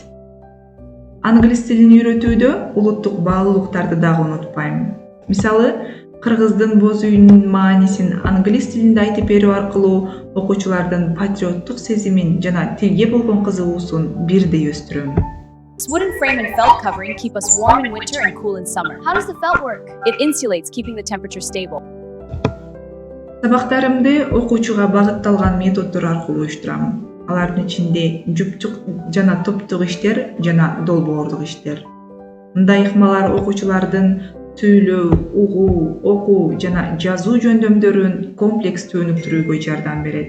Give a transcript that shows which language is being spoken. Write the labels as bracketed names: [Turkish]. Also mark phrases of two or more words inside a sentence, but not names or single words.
[Kyrgyz] Англис тилин үйрөтүүдө улуттук баалуулуктарды дагы унутпайм. Мисалы, кыргыздын боз үйүнүн маанисин англис тилинде айтып берүү аркылуу окуучулардын патриоттук сезимин жана тилге болгон кызыгуусун бирдей өстүрөм. [English] This wooden frame and felt covering keep us warm in winter and cool in summer. How does the felt work? It insulates, keeping the temperature stable. [Kyrgyz] Сабактарымды окуучуга багытталган методдор аркылуу уюштурам. Алардын ичинде жупчук жана топтук иштер жана долбоорлук иштер. Мындай ыкмалар окуучулардын сүйлөө, угуу, окуу жана жазуу жөндөмдөрүн комплекстүү өнүктүрүүгө жардам берет.